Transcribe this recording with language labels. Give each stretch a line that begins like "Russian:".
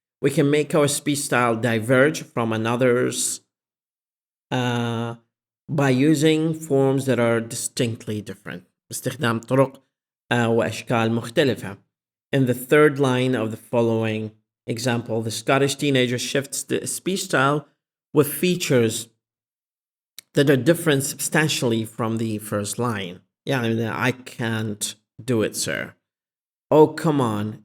English: We can make our speech style diverge from another's by using forms that are distinctly different.
Arabic: باستخدام طرق وأشكال مختلفة.
English: In the third line of the following example, the Scottish teenager shifts the speech style with features that are different substantially from the first line. يعني I can't do it, sir. Oh, come on.